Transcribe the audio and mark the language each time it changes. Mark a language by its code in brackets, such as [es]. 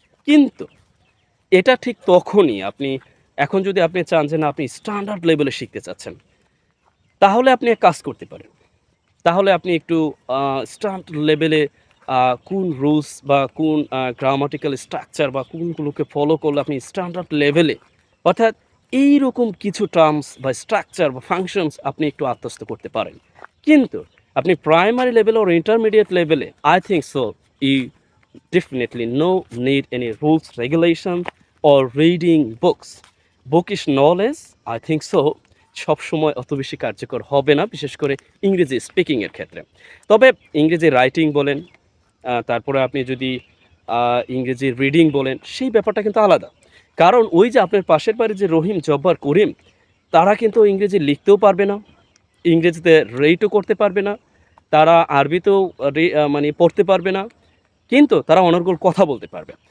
[bn] কিন্তু এটা ঠিক তখনই আপনি, এখন যদি আপনি চান যে না আপনি স্ট্যান্ডার্ড লেভেলে শিখতে চাচ্ছেন, তাহলে আপনি এক কাজ করতে পারেন। তাহলে আপনি একটু স্ট্যান্ডার্ড লেভেলে কোন রুলস বা কোন গ্রামাটিক্যাল স্ট্রাকচার বা কোনগুলোকে ফলো করলে আপনি স্ট্যান্ডার্ড লেভেলে, অর্থাৎ এইরকম কিছু টার্মস বা স্ট্রাকচার বা ফাংশনস আপনি একটু আত্মস্থ করতে পারেন। কিন্তু আপনি প্রাইমারি লেভেলে [en] or intermediate লেভেলে, I think so, you definitely no need any rules, regulations or reading books. Bookish knowledge, I think so, [bn] সবসময় অত বেশি কার্যকর হবে না, বিশেষ করে ইংরেজি স্পিকিংয়ের ক্ষেত্রে। তবে ইংরেজি রাইটিং বলেন, তারপরে আপনি যদি ইংরেজি রিডিং বলেন, সেই ব্যাপারটা কিন্তু আলাদা। কারণ ওই যে আপনার পাশের বাড়ির যে রহিম, জব্বার, করিম, তারা কিন্তু ইংরেজি লিখতেও পারবে না, ইংরেজিতে রেটও করতে পারবে না, তারা আরবিতেও মানে পড়তে পারবে না, কিন্তু তারা অনর্গল কথা বলতে পারবে।